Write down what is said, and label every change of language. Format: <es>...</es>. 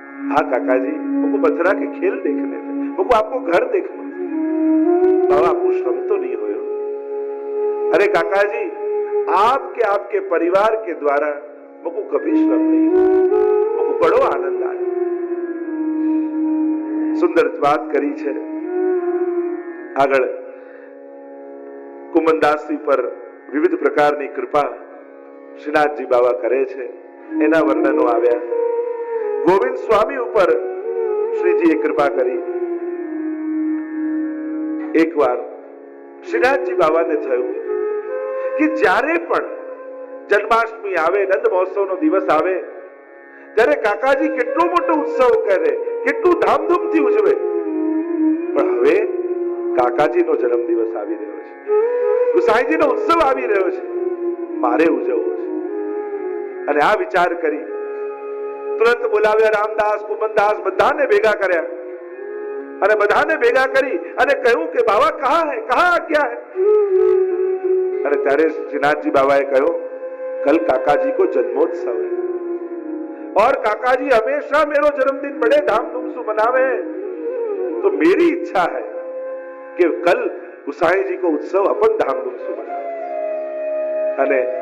<hi>हाँ काका जी, मुझको मथुरा के खेल देखने थे, मुझको आपको घर देखना. बाबा आपको श्रम तो नहीं हुए? अरे काका जी, आपके परिवार के द्वारा मुझको कभी श्रम नहीं हुआ, मुझको बड़ो आनंद आया.</hi> <gu>सुंदर बात करी છે. આગળ કુમનદાસજી પર વિવિધ પ્રકારની કૃપા શ્રીનાથજી બાબા કરે છે, એના વર્ણનો આવ્યા. ગોવિંદ સ્વામી ઉપર શ્રીજીએ કૃપા કરી. એકવાર શ્રીનાથજી બાબાને થયું કે જ્યારે પણ જન્માષ્ટમી આવે, નંદ મહોત્સવનો દિવસ આવે, ત્યારે કાકાજી કેટલો મોટો ઉત્સવ કરે, કેટલું ધામધૂમથી ઉજવે. પણ હવે કાકાજીનો જન્મદિવસ આવી રહ્યો છે, ગુસાઈજીનો ઉત્સવ આવી રહ્યો છે, મારે ઉજવવો છે. અને આ વિચાર કરી તુરંત બોલાવ્યા રામદાસ, કુમનદાસ, બધાને ભેગા કર્યા અને બધાને ભેગા કરી અને કહ્યું કે બાબા</gu> <hi>કહા હે, કહા આज्ञा है?</hi> <gu>અને ત્યારે શ્રીનાથજી બાબાએ કહ્યું,</gu> <hi>कल काका जी को जन्मोत्सव है और काका जी हमेशा मेरो जन्मदिन बड़े धामधूम से मनावे, तो मेरी इच्छा है कि कल गुसाई जी को उत्सव अपन धामधूम से मनावे.</hi>